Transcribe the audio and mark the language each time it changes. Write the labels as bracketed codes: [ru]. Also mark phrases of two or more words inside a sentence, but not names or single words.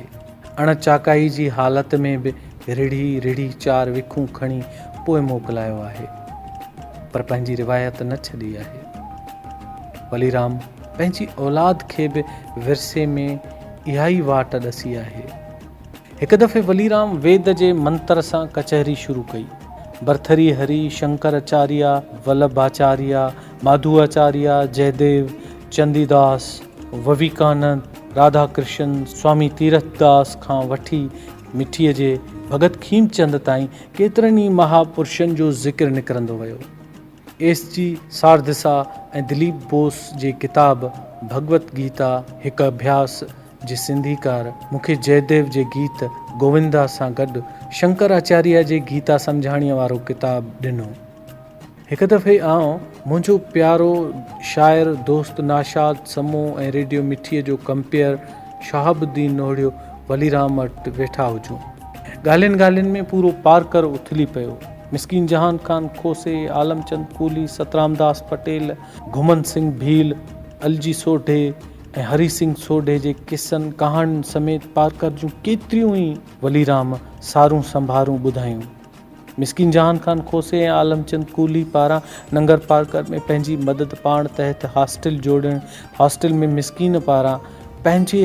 [sd] अणचाकाई जी हालत में बि रिढ़ी रिढ़ी 4 विखूं खणी पोइ मोकिलायो आहे, पर पंहिंजी रिवायत न छॾी आहे। वलीराम पंहिंजी औलाद खे बि विरसे में इहा ई वाट ॾसी आहे। हिकु दफ़े वलीराम वेद जे मंत्र सां कचहरी शुरू कई। भरथरी हरि, शंकराचार्य, वल्लभाचार्य, माधवाचार्य, जयदेव, चंदीदास, विवेकानंद, राधा कृष्ण, स्वामी तीर्थदास खां वठी मिठीअ जे भगत खीमचंद ताईं केतिरनि ई महापुरुषनि जो ज़िक्र निकिरंदो वियो। एस जी सारधिसा ऐं दिलीप बोस जे किताब भगवत गीता हिकु अभ्यास जे सिंधीकार मूंखे जयदेव जे गीत गोविंदा सां गॾु शंकराचार्य जे गीता सम्झाणीअ वारो किताब ॾिनो। हिकु दफ़े आउं मुंहिंजो प्यारो शाइर दोस्त नाशाद समो ऐं रेडियो मिठीअ जो कंपेयर शहाबुद्दीन नोहड़ियो वलीराम वटि वेठा हुजूं। ॻाल्हियुनि ॻाल्हियुनि में पूरो पारकर उथली पियो। मिस्कीन जहान खान खोसे, आलमचंद कूली, सतरामदास पटेल, घुमन सिंह भील, अलजी सोढे ऐं हरी सिंह सोढे जे किसनि कहाणियुनि समेत पारकर जूं केतिरियूं ई वलीराम सारूं संभारूं ॿुधायूं। मिस्कीन जहान खान खोसे ऐं आलमचंद कूली पारां नंगर पारकर में पंहिंजी मदद पाण तहत हॉस्टल जोड़णु, हॉस्टल में मिस्कीन पारां पंहिंजे